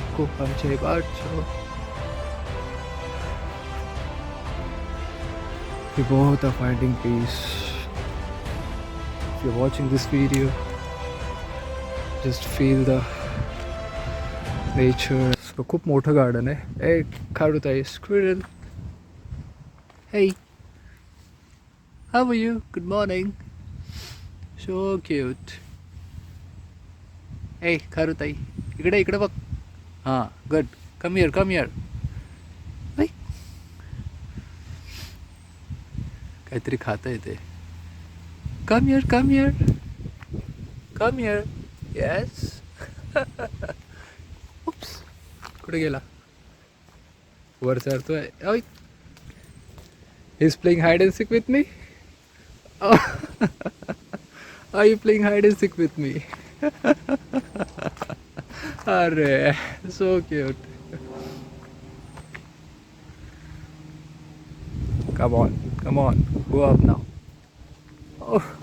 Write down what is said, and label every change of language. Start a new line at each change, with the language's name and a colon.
Polish: Kocham cię bardzo.
English: We both are finding peace. If you're watching this video, just feel the nature.
Marathi: So खूप मोठं garden आहे. ए खारुताई, squirrel.
English: Hey, how are you? Good morning. So cute. Hey
Marathi: खारुताई, इकडे बघ.
English: हां good. Come here come here.
Marathi: काहीतरी खाता येते.
English: Come here come here come here. Yes.
Marathi: Oops. कुठे गेला? वर चढतोय. ओय.
English: He is playing hide and seek with me. Are you playing hide and seek with me? Arre, so cute. Come on, go up now. Oh.